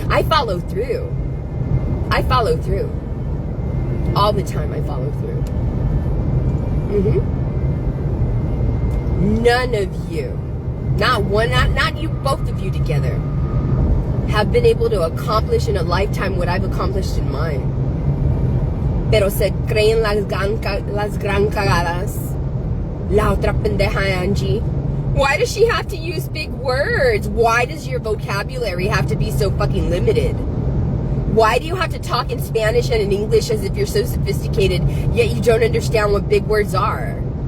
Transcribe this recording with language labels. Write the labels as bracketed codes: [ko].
[en] I follow through. All the time I follow through. None of you, not one, not you, both of you together, have been able to accomplish in a lifetime what I've accomplished in mine. [es] Pero se creen las gran cagadas. La otra pendeja Angie. [en] Why does she have to use big words? Why does your vocabulary have to be so fucking limited? Why do you have to talk in Spanish and in English as if you're so sophisticated, yet you don't understand what big words are?